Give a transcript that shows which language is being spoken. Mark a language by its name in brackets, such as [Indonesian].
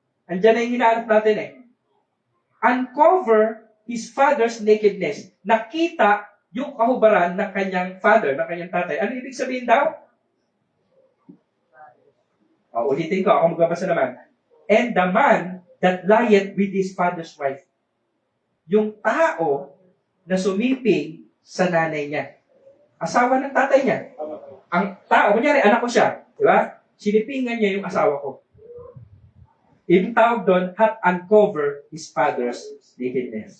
[Filipino] Andiyan na yung hinahanap natin eh. Uncover his father's nakedness. Nakita yung kahubaran ng kanyang father, ng kanyang tatay. Ano ibig sabihin daw? [English] Ulitin ko, ako magbabasa naman. And the man that lieth with his father's wife. [Filipino] Yung tao na sumiping sa nanay niya. Asawa ng tatay niya. Ang tao, kunyari, anak ko siya. Di ba? Sinipingan niya yung asawa ko. [English] Ibig tawag doon, hath uncover his father's nakedness.